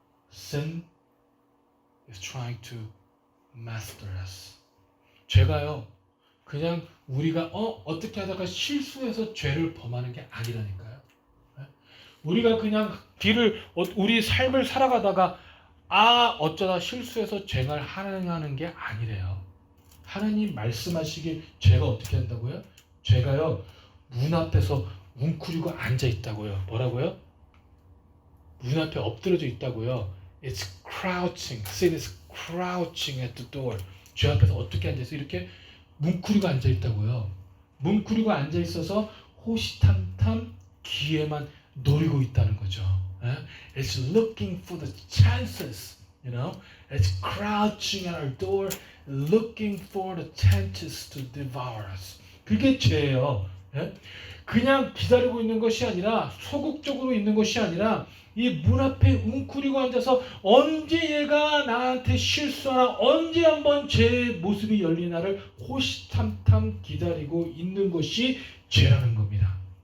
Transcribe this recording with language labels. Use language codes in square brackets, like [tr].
[en] Sin is trying to master us. [ko] 죄가요, 그냥 우리가 어떻게 하다가 실수해서 죄를 범하는 게 아니라니까요. 우리가 그냥 우리 삶을 살아가다가 어쩌다 실수해서 죄를 하는 게 아니래요. 하나님 말씀하시길 죄가 어떻게 한다고요? 죄가요, 문 앞에서 웅크리고 앉아 있다고요. 뭐라고요? 문 앞에 엎드려져 있다고요. [en] It's crouching. Sin is crouching at the door. [ko] 죄 앞에서 어떻게 앉아있어? 이렇게 뭉크리고 앉아 있다고요. 뭉크리고 앉아 있어서 호시탐탐 기회만 노리고 있다는 거죠. [en] It's looking for the chances. You know, it's crouching at our door, looking for the chances to devour us. [ko] 그게 죄예요. 그냥 기다리고 있는 것이 아니라, 소극적으로 있는 것이 아니라, 이 문 앞에 웅크리고 앉아서 언제 얘가 나한테 실수하나, 언제 한번 제 모습이 열리나를 호시탐탐 기다리고 있는 것이 죄라는 겁니다.